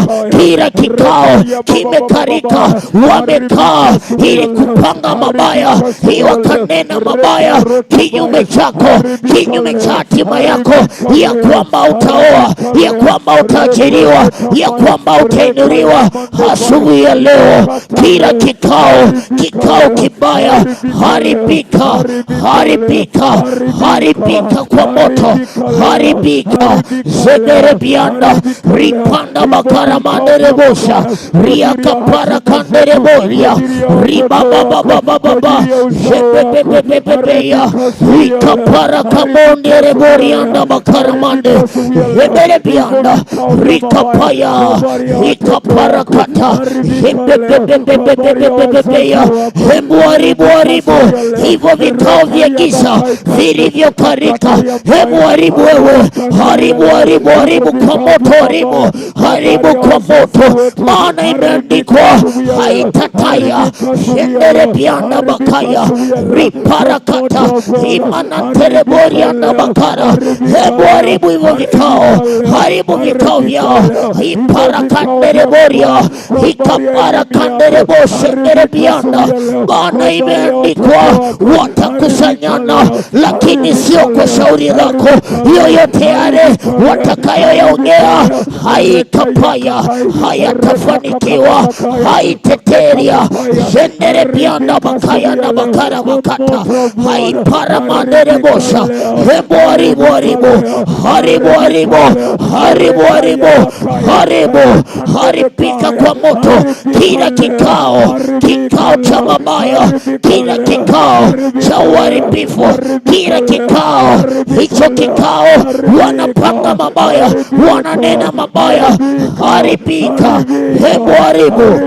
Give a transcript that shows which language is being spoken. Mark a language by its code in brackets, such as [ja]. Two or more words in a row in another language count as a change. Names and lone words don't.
[sw] Kila kikao kimekarika, wamekaa ili kupanga mabaya, ili wakanena mabaya kinyume chako, kinyume cha hatima yako, ya kwamba utaoa, ya kwamba utaajiriwa, ya kwamba utainuliwa. Asubuhi ya leo kila kikao kibaya haribika kwa moto, haribika zedere bianda ripanda bakara mandere bosha riaka para kandere bolia ribabababababa jebebebebebeya rika para kamondere borianda bakara mande zedere bianda rika paya rika para kata jebebebebebebebeya haribu hivyo vikao vya giza vilivyokarika, haribu wewe, haribu kwa moto, haribu kwa moto, maana imeandikwa haitataya shendere bianda bakaya riparakata imana tereboria na bakara. Haribu hivyo vikao, haribu vikao vyao, iparakandere boria ikaparakandere boshendere bianda, maana imeandikwa watakusanyana, lakini sio kwa shauri lako. Yoyote yale watakayoyaongea haikapaya, hayatafanikiwa, haiteteria jendere bianda bakaya na bakara bakata haipara mandere bosha. Haribika kwa moto kila kikao cha mabaya, kila kikao cha uharibifu, kila kikao, hicho kikao wanapanga mabaya, wananena mabaya, haribika, haribu